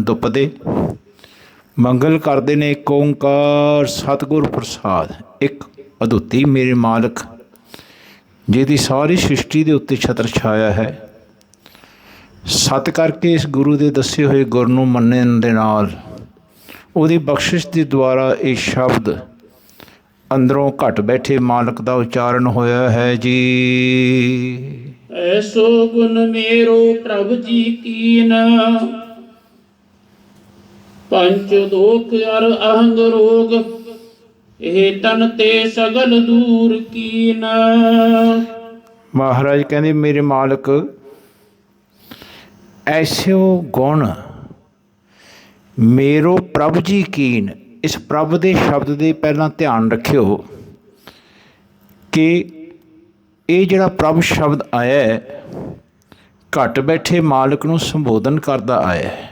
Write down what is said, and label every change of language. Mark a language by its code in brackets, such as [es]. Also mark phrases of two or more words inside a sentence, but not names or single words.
[pa] ਦੁਪਦੇ ਮੰਗਲ ਕਰਦੇ ਨੇ ਇੱਕ ਓਂਕਾਰ ਸਤਿਗੁਰ ਪ੍ਰਸਾਦ, ਇੱਕ ਅਦੁੱਤੀ ਮੇਰੇ ਮਾਲਕ ਜਿਹਦੀ ਸਾਰੀ ਸ੍ਰਿਸ਼ਟੀ ਦੇ ਉੱਤੇ ਛਤਰ ਛਾਇਆ ਹੈ। ਸਤ ਕਰਕੇ ਇਸ ਗੁਰੂ ਦੇ ਦੱਸੇ ਹੋਏ ਗੁਰ ਨੂੰ ਮੰਨਣ ਦੇ ਨਾਲ ਉਹਦੀ ਬਖਸ਼ਿਸ਼ ਦੇ ਦੁਆਰਾ ਇਹ ਸ਼ਬਦ ਅੰਦਰੋਂ ਘਟ ਬੈਠੇ ਮਾਲਕ ਦਾ ਉਚਾਰਨ ਹੋਇਆ ਹੈ ਜੀ। [bra] ऐसो गुण मेरो प्रभु जी कीन, पंच दोख अर अहंग रोग, ਇਹ ਤਨ ਤੇ ਸਗਲ ਦੂਰ ਕੀਨ। [pa] ਮਹਾਰਾਜ ਕਹਿੰਦੇ ਮੇਰੇ ਮਾਲਕ [bra] ਐਸੋ ਗੁਣ ਮੇਰੋ ਪ੍ਰਭ ਜੀ ਕੀਨ। [pa] ਇਸ ਪ੍ਰਭ ਦੇ ਸ਼ਬਦ ਦੇ ਪਹਿਲਾਂ ਧਿਆਨ ਰੱਖਿਓ ਕਿ ਇਹ ਜਿਹੜਾ ਪ੍ਰਭ ਸ਼ਬਦ ਆਇਆ ਹੈ ਘੱਟ ਬੈਠੇ ਮਾਲਕ ਨੂੰ ਸੰਬੋਧਨ ਕਰਦਾ ਆਇਆ ਹੈ।